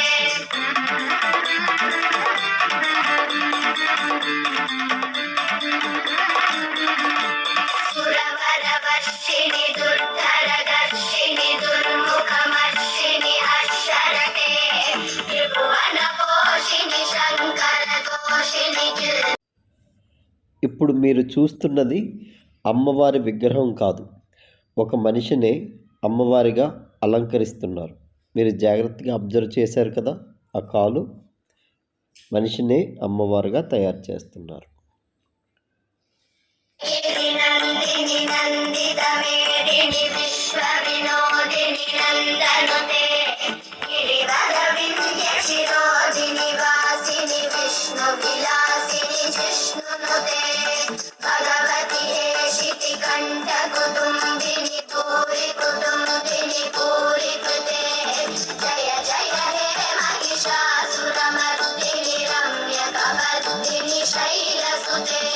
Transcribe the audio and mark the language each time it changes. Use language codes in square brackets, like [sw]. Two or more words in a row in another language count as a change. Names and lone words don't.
[sa] सुरवरवर्षिणि दुर्धरदर्शिनि दुर्मुखमर्षिणि हर्षरते त्रिभुवनपोषिणि शङ्करतोषिणि [te] ఇప్పుడు మీరు చూస్తున్నది అమ్మవారి విగ్రహం కాదు, ఒక మనిషినే అమ్మవారిగా అలంకరిస్తున్నారు. మీరు జాగ్రత్తగా అబ్జర్వ్ చేశారు కదా, ఆ కాలు మనిషినే అమ్మవారుగా తయారు చేస్తున్నారు. [sa] गिरिनन्दिनि नन्दितमेदिनि विश्वविनोदिनि नन्दनुते गिरिवरविन्ध्यशिरोधिनि वासिनि विष्णुविलासिनि जिष्णुनुते भगवति हेशितिकण्ठकुटुम्बिनि भूरि कुटुम्बिनि भूरिकृते जय जय हे महिषासुरमर्दिनि रम्यकवर्दिनि शैलसुते